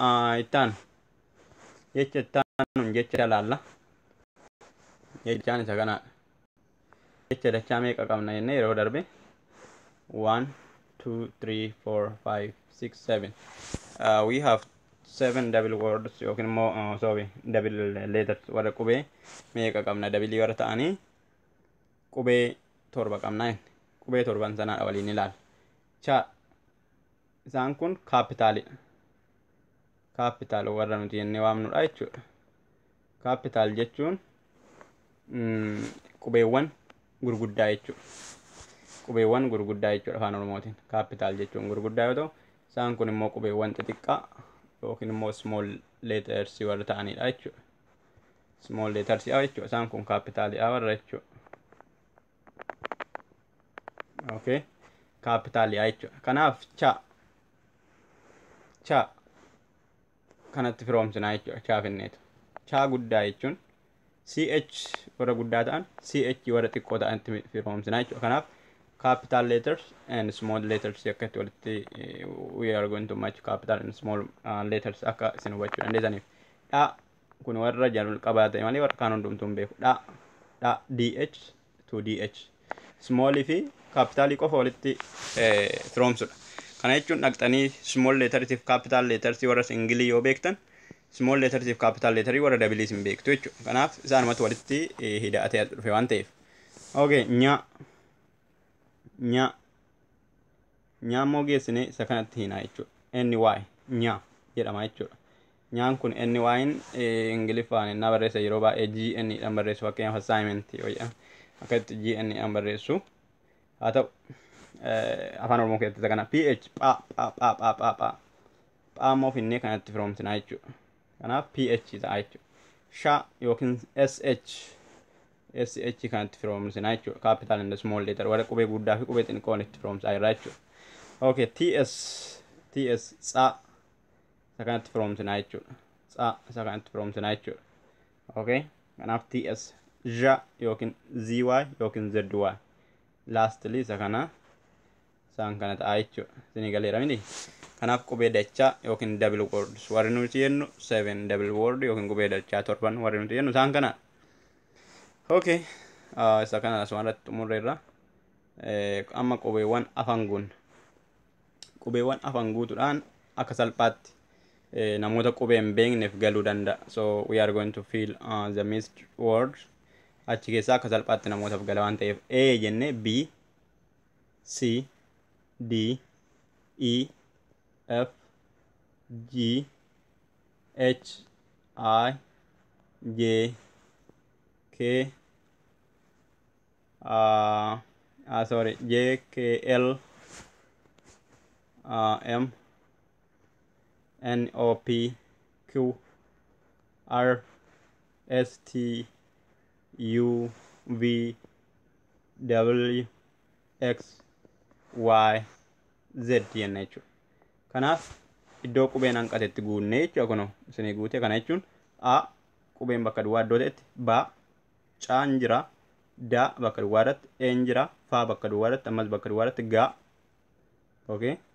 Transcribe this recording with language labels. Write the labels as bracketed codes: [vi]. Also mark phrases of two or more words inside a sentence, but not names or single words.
[om] ittaanu jecha laalla jechaan isa kanaadha jecha dachaa meeqa qabna jennee yeroo darbe 1 2 3 4 5 6 7 [en] we have 7 double words [om] yookiin immoo [en] sorry double letters [om] warra qubee meeqa qabna double warra ta'anii qubee torba qabna qubee torban sanaadha waliin ilaal cha isaan kun capital warra nuti jennee waamnudha jechuudha capital jechuun qubeewwan gurguddaa jechuudha afaan oromootiin capital jechuun gurguddaa yoo ta'u isaan kun immoo qubeewwan xixiqqaa yookiin immoo [en] small letters [om] warra ta'anidha jechuudha [en] small letters [om] jechuudha isaan kun capital warra jechuudha okay capital jechuudha kanaaf cha kanatti firoomsinaa jechuudha cha finneetu cha guddaa jechuun ch warra guddaa ta'an ch warra xiqqoo ta'anitti firoomsinaa jechuudha kanaaf [en] capital letters and small letters [om] akkatti walitti [en] we are going to match capital and small letters [om] akka isin hubachuu dandeessaniif dha kun warra jalqabaa ta'e malee warra kaan hundumtuu hin beeku dha dh to dh small fi capital qofa walitti firoomsudha kana jechuun dhaqxanii [en] small letters [om] fi [en] capital letters [om] warra singilii yoo beektan [en] small letters [om] fi [en] capital letters [om] warra double hin beektu jechuudha kanaaf isaanumatti walitti hidhatee dhufe waan ta'eef okay nyaa geessine isa kanatti hinaa jechuudha ny nyaa jedhama jechuudha nyaan kun ny'n ingiliffaan innaa barreessa yeroo baay'ee gn dhaan barreessu fakkeenyaaf assignment yoo jedhama akkatti gn dhaan barreessu haa ta'u afaan oromoo keessatti isa kana ph phaa immoo finnee kanatti firoomsinaa jechuudha kanaaf ph ta'a jechuudha sha yookiin sh kanatti firoomsinaa jechuudha [en] capital and small letter [om] warra qubee guddaa fi qubee xixiqqoo itti firoomsaa irraa jechuudha okay ts tsa isa kanatti firoomsinaa jechuudha isa kanatti firoomsinaa jechuudha okay kanaaf ts ja yookiin zy yookiin zy lastly isa kana isaan kana ta'a jechuudha isinii galeera miti kanaaf qubee dachaa yookiin [en] double words [om] warri nuti jennu 7 [en] double word [om] yookiin qubee dachaa 7 warri nuti jennu isaan kana okay isa kana asumarratti xumurreerra amma qubeewwan afaan guutuudhaan akka salphaatti namoota qubee hin beekneef galuu danda'a [en] so we are going to fill the missed words [om] achi keessaa akka salphaatti namootaaf gala waan ta'eef a jennee b c d e f g h I j k j k l m n o p q r s t u v W X Y Z jenna jechuudha. Kanaaf iddoo qubeen hanqatetti guunnee jechuudha kunoo isinii guute. Kana jechuun A qubeen bakka duwwaa iddoo ta'etti, B Caan jira, D bakka duwwaa irratti, Een jira, F bakka duwwaa irratti, ammas bakka duwwaa irratti, G. Okay.